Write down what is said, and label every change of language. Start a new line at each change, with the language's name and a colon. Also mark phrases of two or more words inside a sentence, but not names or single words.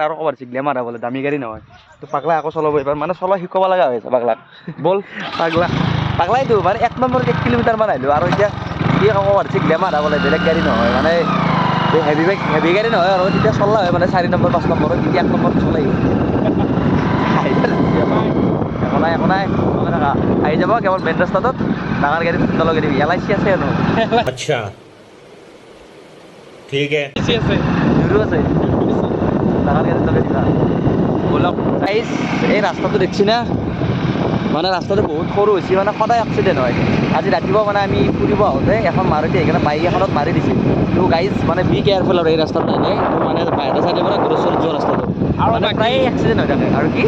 Assamese: আৰু ক'বাৰ গ্লেমাৰ বোলে দামী গাড়ী নহয় তো পাগলা আকৌ চলাব এইবাৰ মানে চলা শিকাব লগা হৈছে পাগলাক বল পাগলাইতো মানে 1 নম্বৰত 1 কিলোমিটাৰমান আহিলোঁ আৰু এতিয়া কি ক'ব পাৰিছে গ্লেমাৰ বোলে বেলেগ গাড়ী নহয় মানে হেভি গাড়ী নহয় আৰু তেতিয়া চলা হয় মানে 4 নম্বৰ 5 নম্বৰত তেতিয়া 1 নম্বৰত চলাই একো নাই আহি যাব কেৱল মেইন ৰাস্তাটোত ডাঙৰ গাড়ীত নলগাই দিবি LIC আছে আৰু
Hindi: अच्छा ठीक है
Assamese: আছে আছে ডাঙৰ গাড়ীত লগাই দিবা বলক এই ৰাস্তাটো
Bangla: দেখছি না
Assamese: মানে ৰাস্তাটো বহুত সৰু হৈছে মানে সদায় এক্সিডেণ্ট হয় আজি ৰাতিপুৱা মানে আমি ফুৰিব আহোঁতে এখন মাৰুতি সেইকাৰণে বাইক এখনত মাৰি দিছিল তো গাইজ মানে
English: be careful
Assamese: আৰু এই ৰাস্তাটো এনে তো মানে বাহিৰৰ চাইডে পৰা দূৰস্বৰত যোৱা ৰাস্তাটো আৰু মানে প্ৰায় এক্সিডেণ্ট হৈ থাকে আৰু কি